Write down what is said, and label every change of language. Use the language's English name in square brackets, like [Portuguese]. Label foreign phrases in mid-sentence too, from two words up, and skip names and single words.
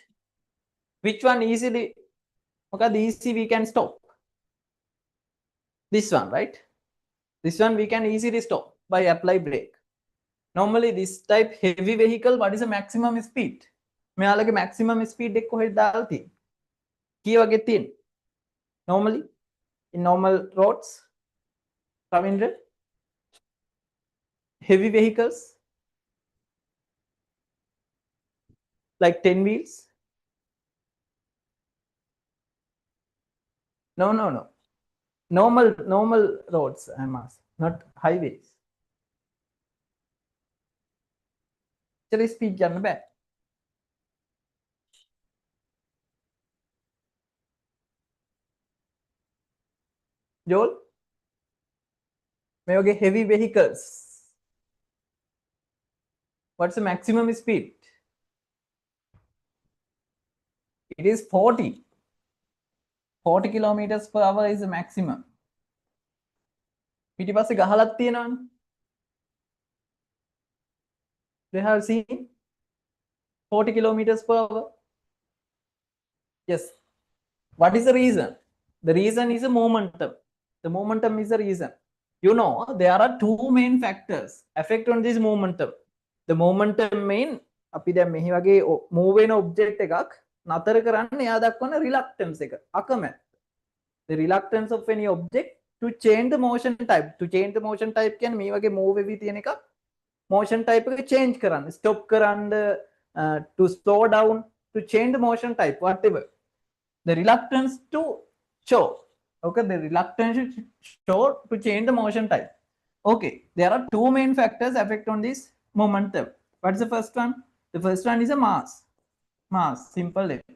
[English] Which one easily, okay, the easy we can stop? This one, right? This one we can easily stop by apply brake. Normally this type heavy vehicle, what is the maximum speed? [Sinhala] මෙයාලගේ [English] maximum speed [Sinhala] එක කොහෙද දාලා තියෙන්නේ? කී වගේ තියෙන්නේ? [English] Normally in normal roads, Ravindra, heavy vehicles like 10 wheels. No, no, no. Normal roads, I must, not highways. [Sinhala] Actually speed යන්න බෑ. [English] Joel, [Sinhala] මේ වගේ [English] heavy vehicles, what's the maximum speed? It is 40 kilometers per hour is the maximum. [Sinhala] පිටිපස්සේ ගහලක් තියෙනවනේ. [English] They have seen 40 kilometers per hour. Yes. What is the reason? The reason is the momentum. The momentum is the reason. You know, there are two main factors affect on this momentum. The momentum mean [Sinhala] අපි දැන් මෙහි වගේ move වෙන object එකක් නතර කරන්න එයා දක්වන reluctance එක අකමැත්ත. [English] The reluctance of any object to change the motion type. To change the motion type [Sinhala] කියන්නේ මේ වගේ move වෙවි තියෙන එක [English] motion type [Sinhala] එක change කරන්න, stop කරන්න, [English] to slow down, to change the motion type, whatever. The reluctance to show. Okay, the reluctance to show to change the motion type. Okay, there are two main factors affect on this momentum. What's the first one? The first one is a mass. Mass, simple.